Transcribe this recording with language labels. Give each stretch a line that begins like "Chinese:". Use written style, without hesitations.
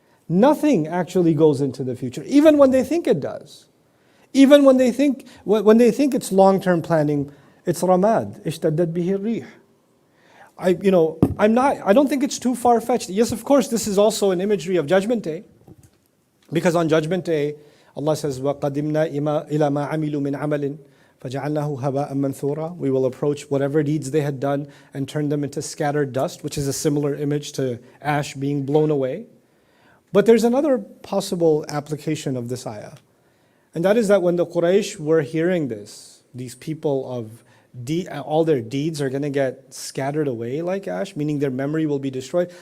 English: Nothing actually goes into the future, even when they think it does. Even when they think it's long-term planning, it's
Arabic: ramad, ishtaddat bihi rih.
English: I don't think it's too far-fetched. Yes, of course, this is also an imagery of Judgment Day. Because on Judgment Day, Allah says,
Arabic: وَقَدِمْنَا إِلَى مَا عَمِلُوا مِنْ عَمَلٍ فَجَعَلْنَاهُ هَبَاءً مَنْثُورًا.
English: We will approach whatever deeds they had done and turn them into scattered dust, which is a similar image to ash being blown away. But there's another possible application of this ayah. And that is that when the Quraysh were hearing this, these people of all their deeds are going to get scattered away like ash, meaning their memory will be destroyed.